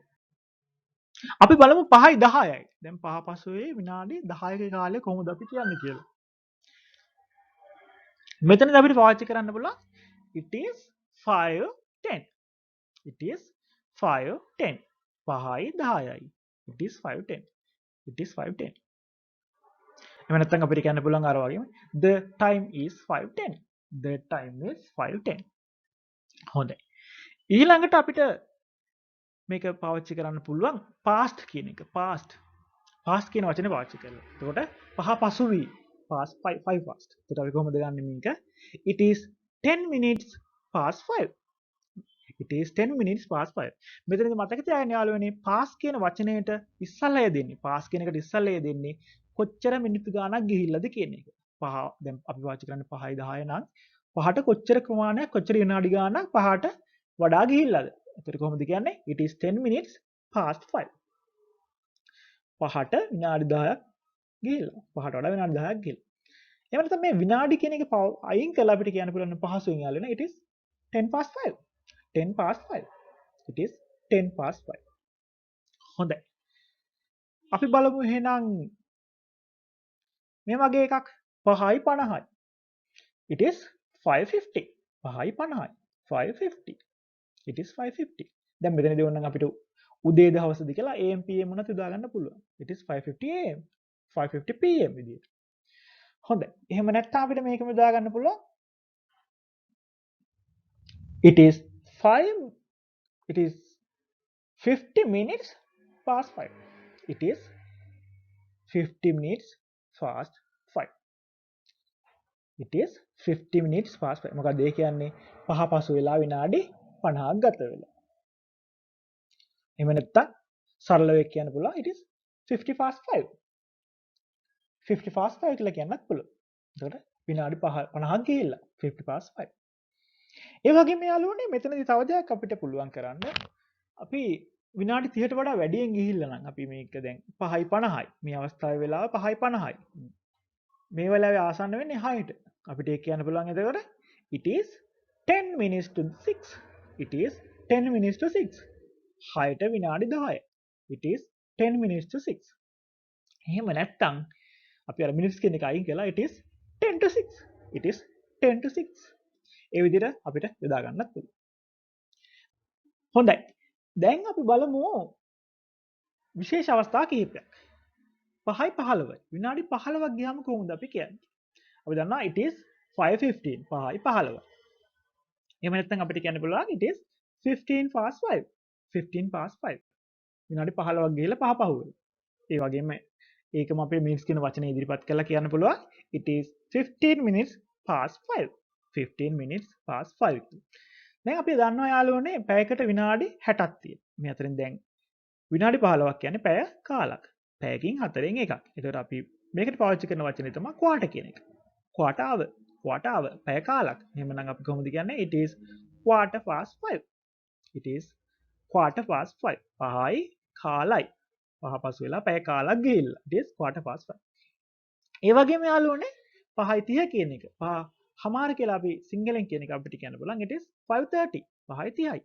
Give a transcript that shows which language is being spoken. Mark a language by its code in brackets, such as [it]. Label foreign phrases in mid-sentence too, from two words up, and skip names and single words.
[si] අපි බලමු 5යි 10යි. දැන් 5 පසුවේ විනාඩි 10ක කාලය කොහොමද අපි කියන්නේ කියලා. මෙතනදී අපිට පාවිච්චි කරන්න පුළුවන් [en] it is 5:10. it is 5:10. [si] 5යි 10යි. [en] it is 5:10. it is 5:10. [si] එහෙම නැත්නම් අපිට කියන්න පුළුවන් අර වගේම [en] the time is 5:10. the time is 5:10. [si] හොඳයි. ඊළඟට අපිට මේක පාවිච්චි කරන්න පුළුවන් past කියන එක. past කියන වචනේ පාවිච්චි කරලා. එතකොට පහ පසුවී [en] past 5 past. [si] එතකොට අපි කොහොමද ගන්නෙ මේක? [en] it is 10 minutes past 5. it is 10 minutes past 5. [si] මෙතනදී මතක තියාගන්න යාළුවනේ past කියන වචනයට ඉස්සල්ලා යෙදෙන්නේ. past කියන එකට ඉස්සල්ලා යෙදෙන්නේ කොච්චර මිනිත්තු ගාණක් ගිහිල්ලාද කියන එක. පහ දැන් අපි පාවිච්චි කරන්නේ 5යි 10යි නම් පහට කොච්චර ප්‍රමාණයක් කොච්චර විනාඩි ගාණක් පහට වඩා ගිහිල්ලාද? එතකොට කොහොමද කියන්නේ? [en] it is 10 minutes past 5. [si] පහට විනාඩි 10ක් ගිහිල්ලා. පහට වඩා විනාඩි 10ක් ගිහිල්ලා. එහෙම නැත්නම් මේ විනාඩි කියන එක අයින් කරලා අපිට කියන්න පුළුවන් පහසුවෙන් යාළුවනේ [en] it is 10 past 5. 10 past 5. it is 10 past 5. [si] හොඳයි. අපි බලමු එහෙනම් මේ වගේ එකක් 5යි 50යි. [en] It is 550. [si] 5යි 50යි. [en] 550. It is 550. [si] දැන් මෙතනදී ඕනනම් අපිට උදේ දවසද කියලා [en] AM PM [si] උනත් යොදා ගන්න පුළුවන්. [en] It is 550 AM. 550 PM [si] විදියට. හොඳයි. එහෙම නැත්නම් අපිට මේකම යොදා ගන්න පුළුවන්. [en] It is 50 minutes past 5. It is 50 minutes past 5. It is 50 minutes past 5. [si] මොකක්ද ඒ කියන්නේ? පහ පසු වෙලා විනාඩි 50ක් ගත වෙලා. එහෙම නැත්නම් සරලව කියන්න පුළුවන් [en] it is 50 past 5. 50 past 5 [si] කියලා කියන්නත් පුළුවන්. එතකොට විනාඩි 50ක් ගිහිල්ලා [en] 50 past 5. [si] ඒ වගේම යාළුවනේ මෙතනදී තව දෙයක් අපිට පුළුවන් කරන්න. අපි විනාඩි 30ට වඩා වැඩියෙන් ගිහිල්ලා නම් අපි මේක දැන් 5යි 50යි. මේ අවස්ථාවේ වෙලාව 5යි 50යි. මේ වෙලාවේ ආසන්න වෙන්නේ 6ට. අපිට ඒක කියන්න පුළුවන් එතකොට [en] it is 10 minutes to 6. It is 10 minutes to 6. [si] 6ට විනාඩි 10යි. [en] It is 10 minutes to 6. [si] එහෙම නැත්නම් අපි අර මිනිත්ස් කියන එක අයින් කළා [en] it is 10 to 6. It is 10 to 6. [si] ඒ විදිහට අපිට යොදා ගන්නත් පුළුවන්. හොඳයි. දැන් අපි බලමු විශේෂ අවස්ථා කිහිපයක්. 5යි 15යි. විනාඩි 15ක් ගියාම කොහොමද අපි කියන්නේ? අපි දන්නවා [en] it is 5:15. [si] 5යි 15. එහෙම නැත්නම් අපිට කියන්න පුළුවන් [en] it is 15 past 5. 15 past 5. [si] විනාඩි 15ක් ගිහලා 5 පහ වෙනවා. ඒ වගේම ඒකම අපේ මිනිත්ස් කියන වචනේ ඉදිරිපත් කරලා කියන්න පුළුවන් [en] it is 15 minutes past 5. 15 minutes past 5. [si] දැන් අපි දන්නවා යාළුවනේ පැයකට විනාඩි 60ක් තියෙනවා. මේ අතරින් දැන් විනාඩි 15ක් කියන්නේ පැය කාලක්. පැයකින් 4න් එකක්. ඒතකොට අපි මේකට පාවිච්චි කරන වචනේ තමයි quarter කියන එක. [en] quarter hour. quarter hour [si] පැය කාලක්. එහෙමනම් අපි කොහොමද කියන්නේ [en] it is quarter past 5. it is quarter past 5. [si] 5යි කාලයි. පහ පසු වෙලා පැය කාලක් ගිහිල්ලා. [en] it is quarter past 5. [si] ඒ වගේම යාළුවනේ 5යි 30 කියන එක. හමාර කියලා අපි සිංහලෙන් කියන එක අපිට කියන්න පුළුවන් [en] it is 5:30. [si] 5යි 30යි.